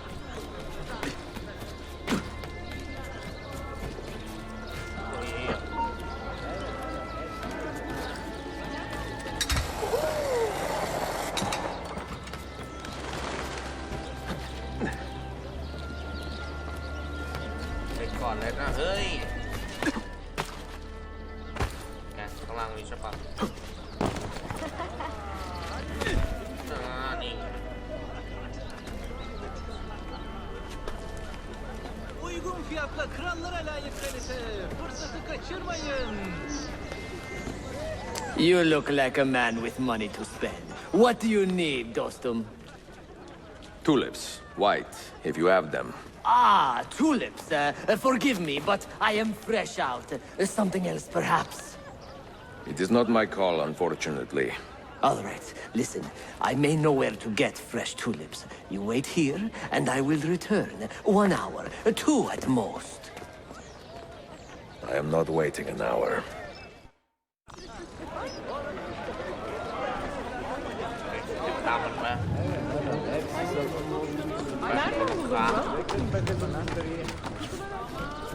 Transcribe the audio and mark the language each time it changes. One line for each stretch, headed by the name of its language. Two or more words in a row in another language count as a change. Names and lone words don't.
Thai: โอ้ยก่อนเลยนะเฮ้ยแกข้างล่างนี้ใช่ปะนี่
Turkish: Uygun fiyatla krallara layık kalite. Fırsatı kaçırmayın.
English: You look like a man with money to spend. What do you need, dostum? Tulips, white, if you have them. Ah, tulips. Forgive me, but I am fresh out. Something else, perhaps? It is not my call, unfortunately. All right, listen. I may know where to get fresh tulips. You wait here, and I will return. 1 hour, 2 at most. I am not waiting an hour.
Thai: ตามมันมาครับ